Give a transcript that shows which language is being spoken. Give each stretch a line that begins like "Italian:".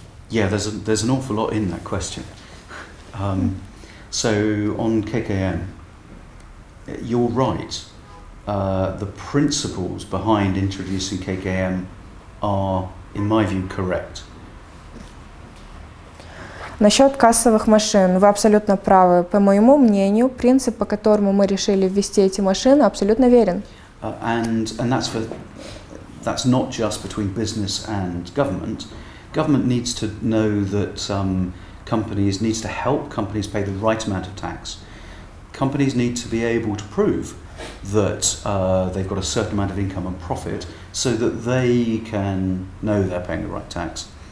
English: Yeah, there's an awful lot in that question. So on KKM, you're right. The principles behind introducing KKM are, in my view, correct.
Russian: Насчет кассовых машин, вы абсолютно правы. По моему мнению, принцип, по которому мы решили ввести эти машины, абсолютно верен.
English: And that's not just between business and government. Government needs to know that companies needs to help companies pay the right amount of tax. Companies need to be able to prove that they've got a certain amount of income and profit so that they can know they're paying the right tax.